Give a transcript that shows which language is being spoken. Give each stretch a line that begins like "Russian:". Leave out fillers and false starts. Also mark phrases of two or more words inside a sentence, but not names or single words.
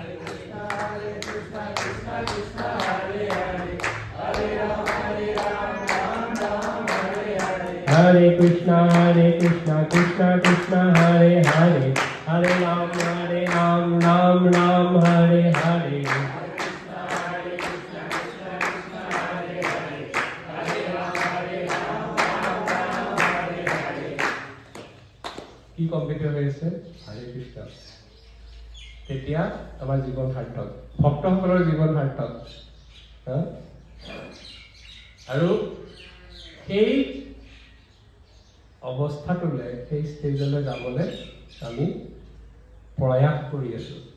Sanskrit: हरे कृष्ण, कृष्ण कृष्ण, हरे हरे, हरे राम, राम हरे हरे.
Assamese: কি কমপ্লিট হৈ আছে
Sanskrit: হৰে কৃষ্ণ
Assamese: তেতিয়া আমাৰ জীৱন সাৰ্থক ভক্তসকলৰ জীৱন সাৰ্থক আৰু সেই অৱস্থাটোলৈ সেই ষ্টেজলৈ যাবলৈ আমি প্ৰয়াস কৰি আছো